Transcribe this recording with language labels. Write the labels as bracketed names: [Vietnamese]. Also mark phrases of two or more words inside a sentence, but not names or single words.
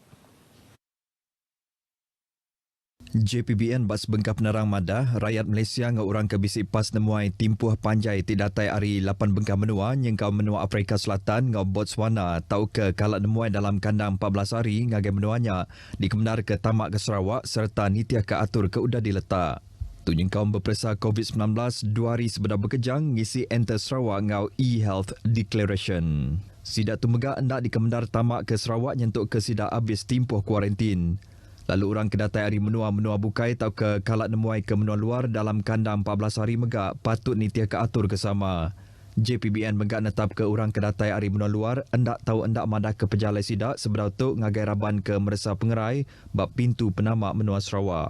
[Iban] JPBN bas bengkah penerang madah rakyat Malaysia ngau orang ke bisik pas nemuai timpuh panjai ti datai hari 8 bengkah menua nyengkau menua Afrika Selatan ngau Botswana tau ke kalak nemuai dalam kandang 14 hari ngagai menuanya dikebenar ke tamak ke Sarawak serta nitiah ke atur ke udah diletak. Tu nyengkau berpersa COVID-19 2 hari sebelum berkejang ngisi enter Sarawak ngau e-health declaration. Sidak tu megak hendak dikebenar tamak ke Sarawak nyentuk ke sidak habis timpuh kuarantin. Lalu orang kedatai hari menua bukai tau ke kalak nemuai ke menua luar dalam kandang 14 hari megak patut nitiah ke atur kesama. JPBN megak netap ke orang kedatai hari menua luar hendak tahu hendak madah ke pejalai sidak sebelum tu ngagai raban ke meresa pengerai bab pintu penamak menua Sarawak.